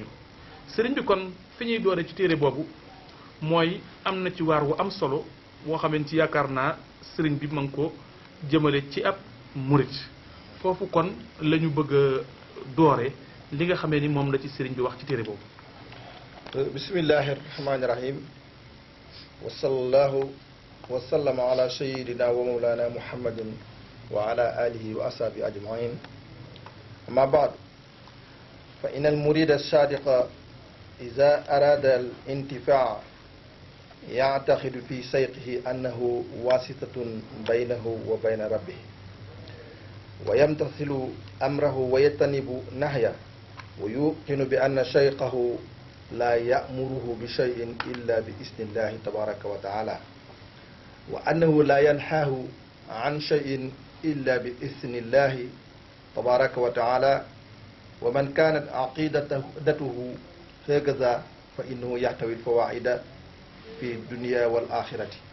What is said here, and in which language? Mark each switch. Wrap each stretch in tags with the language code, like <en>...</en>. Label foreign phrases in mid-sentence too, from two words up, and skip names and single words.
<wo>sëriñ bi kon fi ñuy doore ci téere boobu mooy am na ci waar wu am solo woo xamee ci yaakaar naa sëriñ bi ma ngi ko jëmale ci ab murit foofu kon la ñu bëgg a doore li nga xamee ni moom la ci sëriñ bi wax ci téere boobu.</wo> <ar>بسم الله الرحمن الرحيم وصلى الله وسلم على سيدنا ومولانا محمد وعلى آله وأصحابه أجمعين أما بعد فإن المريد الصادق إذا أراد الانتفاع يعتقد في سيقه أنه واسطة بينه وبين ربه ويمتثل أمره ويتنب نهيه ويوقن بأن شيقه لا يأمره بشيء إلا بإذن الله تبارك وتعالى وأنه لا ينهاه عن شيء إلا بإذن الله تبارك وتعالى ومن كانت عقيدته هكذا فإنه يحتوي الفوائد في الدنيا والآخرة</ar>